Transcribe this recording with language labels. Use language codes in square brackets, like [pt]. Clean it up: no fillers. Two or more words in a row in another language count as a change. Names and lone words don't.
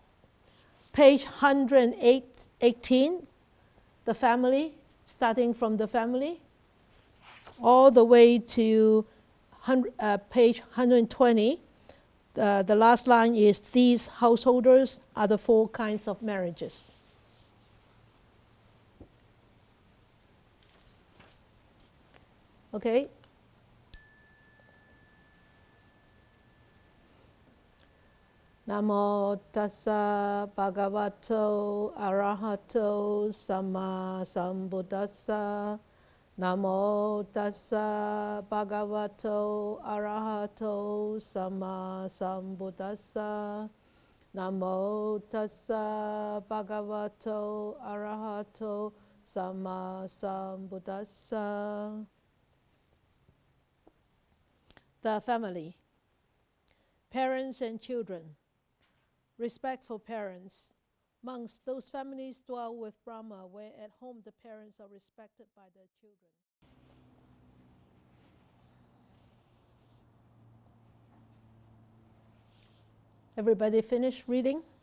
[en] Page 118, the family, starting from the family, all the way to page 120. The last line is, these householders are the 4 kinds of marriages. Okay? [pi] Namo tassa bhagavato arahato samma sambuddhassa. Namo tassa bhagavato arahato samma sambuddhassa. Namo tassa bhagavato arahato samma sambuddhassa. [en] The family, parents and children. Respect for parents. Monks, those families dwell with Brahma, where at home the parents are respected by their children. Everybody finished reading?